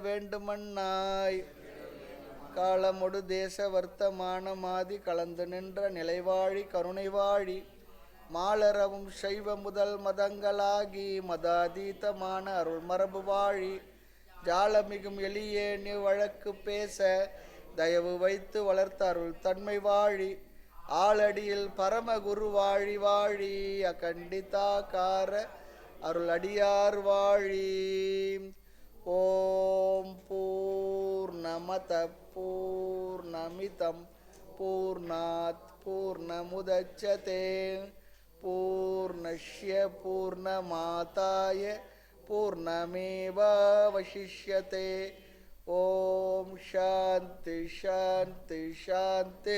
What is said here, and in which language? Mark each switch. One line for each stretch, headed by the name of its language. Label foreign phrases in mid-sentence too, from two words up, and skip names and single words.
Tamil: வேண்டுமன்னாய், காலமொடு தேச வர்த்தமான மாதி கலந்து நின்ற நிலைவாழி கருணை வாழி, மாலரவும் சைவ முதல் மதங்களாகி மதாதீதமான அருள் மரபு வாழி, ஜாலமிகும் எளியே நீ வழக்கு பேச தயவு வைத்து வளர்த்த அருள் தன்மை வாழி, ஆளடியில் பரமகுரு வாழி வாழி, அகண்டிதாகார அருள் அடியார் வாழி.
Sanskrit: ओं पूर्णमदः पूर्णमिदं पूर्णात् पूर्णमुदच्यते पूर्णस्य पूर्णमादाय पूर्णमेवावशिष्यते. ओं शान्तिः शान्तिः शान्तिः.